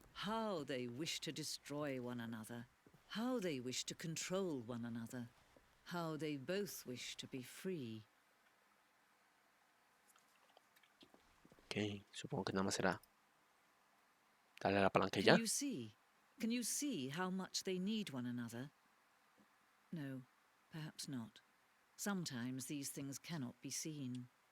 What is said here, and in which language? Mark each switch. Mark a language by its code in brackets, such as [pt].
[en] How they wish to destroy one another. How they wish to control one another. How they both wish to be free. [es] Ok, supongo que nada más será darle a la palanca y [en] Can [es] ya. [en] you see? Can you see how much they need one another? No, perhaps not. Sometimes these things cannot be seen.